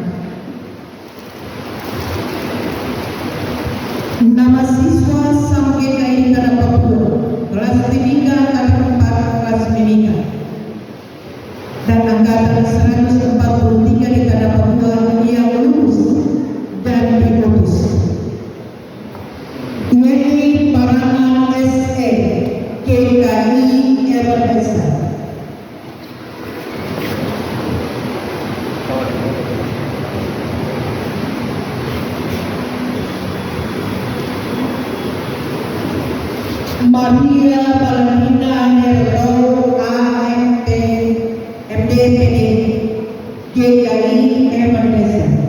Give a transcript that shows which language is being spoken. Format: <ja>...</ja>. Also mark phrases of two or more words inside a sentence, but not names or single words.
<id>Nama siswa SAM GKI Tanah Papua kelas Timika Angkatan 4 kelas Mimika dan Angkatan 143 di Tanah Papua yang lulus dan diputus. Yeni Parana SE GKI Evangelisa. Maria Valentina Herto AMP MDPD GKI Evangelisa.</id>